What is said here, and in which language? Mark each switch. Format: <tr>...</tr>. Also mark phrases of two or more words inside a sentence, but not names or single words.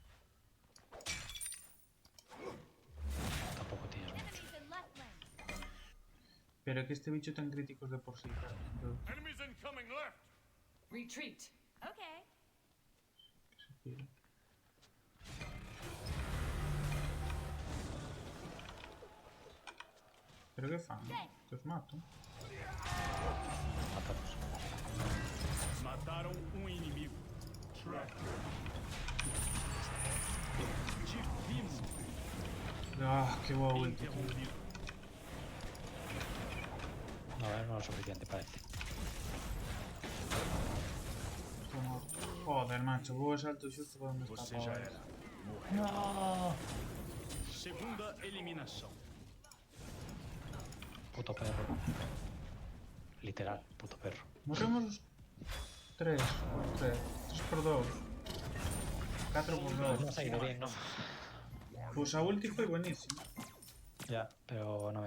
<es>Tampoco tienes mucho.</es> <en>Enemies in left lane.</en> <gl>Pero é que este bicho ten críticos de por sí, claro.</gl> <es>Entonces,</es> <en>Enemies incoming left. Retreat. Okay.</en> <gl>que se pide. Pero que fan? Que os mato.</gl> <es>Matados.</es> <pt>Mataram inimigo. Divino.</pt> <es>Ah, qué guau ulti, tío.</es> <pt>Interrompido.</pt> <es>No, no es suficiente, parece.</es> <pt>Estou morto.</pt> <gl>Joder, macho, vou a salto xusto para onde está</gl> <pt>Você já Pau. era.</pt> <es>No.</es> <pt>Segunda eliminação.</pt> <es>Puto perro. Literal, puto perro.</es> <pt>Morremos 3 por 2. 4 por 2.</pt> <es>No se ha ido bien, ¿no?</es> <gl>Pues a ulti foi buenísimo.</gl> <es>Ya, pero no me</es>